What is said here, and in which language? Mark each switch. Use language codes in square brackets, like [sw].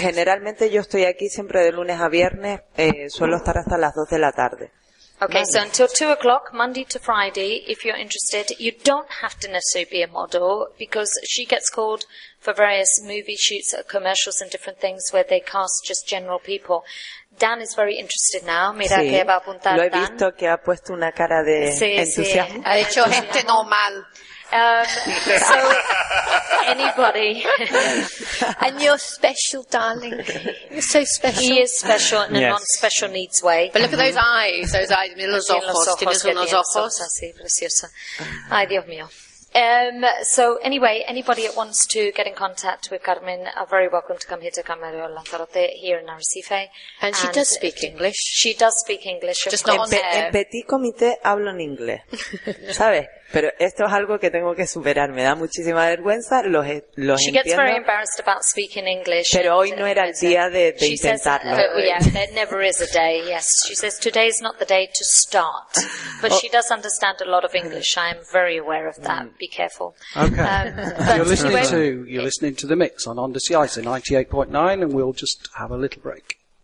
[es] Generalmente yo estoy aquí siempre de lunes a viernes, suelo estar hasta las 2 de la tarde. [en] Okay, so until 2 o'clock, Monday to Friday, if you're interested, you don't have to necessarily be a model because she gets called for various movie shoots, commercials and different things where they cast just general people. Dan is very interested now. [es] Mira sí, que va a apuntar lo he visto Dan. Que ha puesto una cara de sí, entusiasmo. Sí, ha hecho gente normal. [en] So, anybody. And you're special, darling. You're so special. He is special in a yes. non-special needs way. But look at those eyes. [es] Mira los ojos. Tienes unos ojos. Así, preciosa. Ay, Dios mío. [en] So anyway, anybody that wants to get in contact with Carmen are very welcome to come here to Camarero Lanzarote here in Arrecife. And she does speak English. She does speak English. Just not on air. [es] En petit comité hablo en inglés. ¿Sabes? Pero esto es algo que tengo que superar. Me da muchísima vergüenza. Los [en] she [es] entiendo. [en] She gets very embarrassed about speaking English. [es] Pero hoy no era el día de intentarlo. [en] Says, yeah, there never is a day, yes. She says, today is not the day to start. But she does understand a lot of English. I am very aware of that. Be careful. Okay. You're listening to The Mix on Ondas Cyse 98.9, and we'll just have a little break.